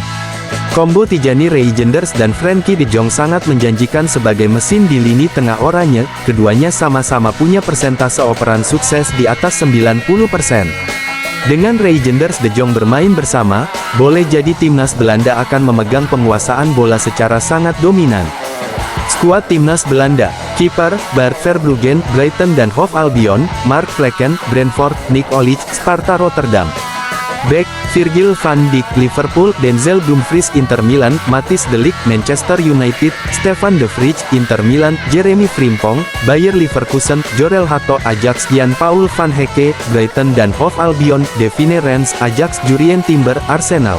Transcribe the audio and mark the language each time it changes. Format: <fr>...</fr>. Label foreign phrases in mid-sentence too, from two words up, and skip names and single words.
<id>Kombo Tijani Reijenders dan Frenkie De Jong sangat menjanjikan sebagai mesin di lini tengah oranye, keduanya sama-sama punya persentase operan sukses di atas 90%. Dengan Reijenders De Jong bermain bersama, boleh jadi timnas Belanda akan memegang penguasaan bola secara sangat dominan. Skuad timnas Belanda: kiper, Bart Verbruggen, Brighton dan Hove Albion; Mark Flekken, Brentford; Nick Olic, Sparta Rotterdam. Back: Virgil van Dijk, Liverpool; Denzel Dumfries, Inter Milan; Matthijs de Ligt, Manchester United; Stefan de Vrij, Inter Milan; Jeremy Frimpong, Bayer Leverkusen; Jorel Hato, Ajax; Jan-Paul van Hecke, Brighton dan Hove Albion; Devine Rens, Ajax; Jurrien Timber, Arsenal.</id>